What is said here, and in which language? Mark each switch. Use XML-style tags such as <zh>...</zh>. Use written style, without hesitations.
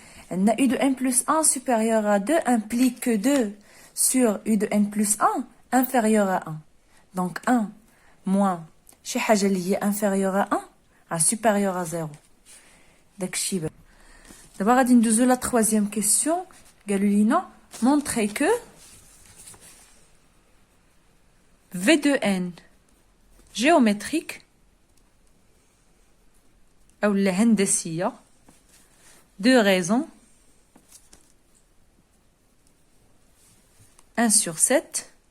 <fr>U de n plus 1 supérieur à 2 implique que 2 sur U de n plus 1 inférieur à 1. Donc 1 moins</fr> <ar>شي حاجة اللي هي</ar> <fr>inférieur à 1 à supérieur à 0.</fr> <ar>داكشي بان. دابا غادي ندوزو</ar> <fr>لا troisième question.</fr> <ar>قالوا لينا</ar> <fr>montrer que V de n géométrique</fr> <ar>أو الهندسية</ar> <fr>deux raisons 1 sur 7.</fr>